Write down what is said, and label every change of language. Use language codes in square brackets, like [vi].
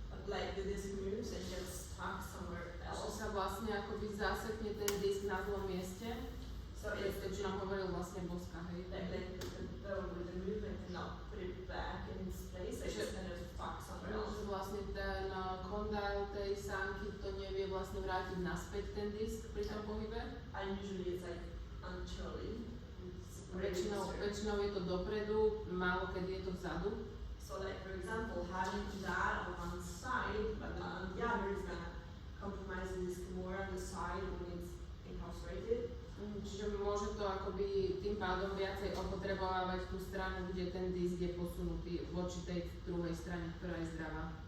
[en] Like the disc moves and gets stuck somewhere [sk] že [en] else. [sk] sa vlastne akoby zasekne ten disk na zlom mieste. [en] So it's [sk] Keď nám hovoril vlastne Boska, hej. [en] like with the movement cannot put it back in its place, like it's kind of stuck somewhere else. [sk] Že vlastne ten tej sánky to nevie vlastne vrátiť naspäť ten disk pri tom pohybe. [en] And usually it's like anteriorly. [sk] Väčšinou je to dopredu, málo kedy je to vzadu. [en] So like for example, having that on one side, but not on the other is gonna compromise the disc more on the side when it's incarcerated. [sk] Čiže môže to akoby tým pádom viacej opotrebovávať tú stranu, kde ten disk je posunutý voči tej druhej strane, ktorá je zdravá.